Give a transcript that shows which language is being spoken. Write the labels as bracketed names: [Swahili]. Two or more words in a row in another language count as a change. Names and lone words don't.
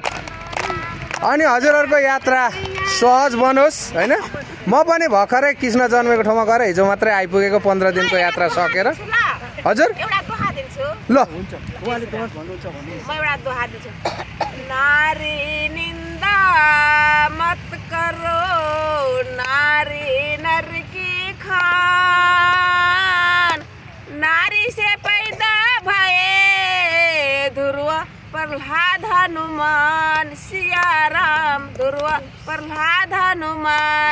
[Nepali] अनि हजुरहरूको यात्रा सहज बनोस् हैन। म पनि भर्खरै कृष्ण जन्मेको ठाउँमा गएर हिजो मात्रै आइपुगेको 15 दिनको यात्रा सकेर। हजुर एउटा दोहा दिन्छु। ल उहाँले दोहा भन्नुहुन्छ भने म एउटा दोहा दिन्छु। [Hindi] नारी निन्दा मत करो, नारी नर की खान, नारी से पैदा भए ध्रुव प्रहलाद हनुमान, सिया राम ध्रुव प्रहलाद हनुमान।